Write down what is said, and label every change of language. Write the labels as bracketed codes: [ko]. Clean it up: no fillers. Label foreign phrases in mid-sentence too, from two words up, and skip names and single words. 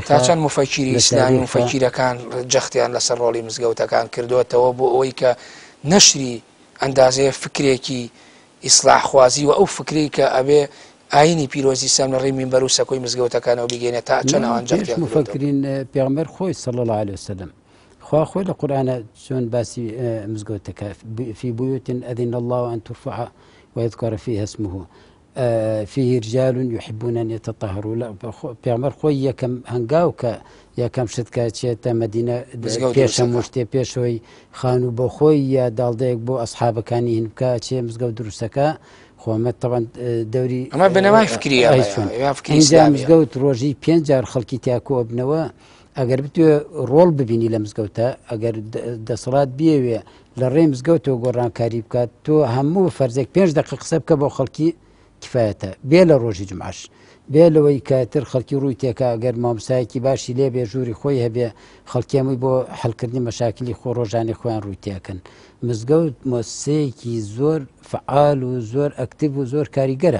[ckb] تا چەند مفەکیری ئیسلامی مفەکیرەکان جەختیان لەسەر ڕۆڵی مزگەوتەکان کردوێتەوە بۆ ئەوەی کە نەشری ئەندازەیە فکرێکی ئیسلاحخوازی و ئەو فکری کە ئەبێ ئاینی پیرۆزی سەم لە ڕێی مینبەر و سەکۆی مزگەوتەکانەوە بگەێنێت تا چەند ئەوان جەختیان مفەکرین پێغەمبەر خۆی [ar] صلی الله عليه وسلم [ckb] خوا خۆی لە قورئانە چۆن باسی مزگەوتەکە [ar] فی بویوت ئەذن الله أن ترفع ويذكر فيها اسمه فيه رجال يحبون أن يتطهروا [ckb] لا پێغەمبەر خۆی یەکەم هەنگاو کە یەکەم شت کاتچێتە مەدینە پێشەم شتێ پێشەوەی خان و بۆ خۆی یا داڵدەیەک بۆ ئەسحابەکانی هین بکە چێ مزگەوت دروستەکە خۆمە طبعا دەوری ئەمە بنەمای فکریە مزگەوت ڕۆژی 5 جار خەڵکی تیاکۆ بنەوە ئەگەر بتوێ ڕۆڵ ببینی لە مزگەوتە ئەگەر دەسەڵات بێوێ لە ڕێ مزگەوتەوە گۆڕانکاری بکات تۆ هەموو فەرزێک 5 دقیقە قسە بکە بۆ خەڵکی کفایەتە بێ لە ڕۆژی جمعەش بێ لەوەی کاتر خەڵکی ڕووی تێکە ئەگەر مامۆسایەکی باشی لێ بێ ژووری خۆی هەبێ خەڵکیەمەووی بۆ حەلکردنی مەشاکلی خۆ ڕۆژانی خۆیان ڕووی تێکن مزگەوت مۆسسەیەکی زۆر فعال و زۆر ئەکتیڤ و زۆر کاریگەرە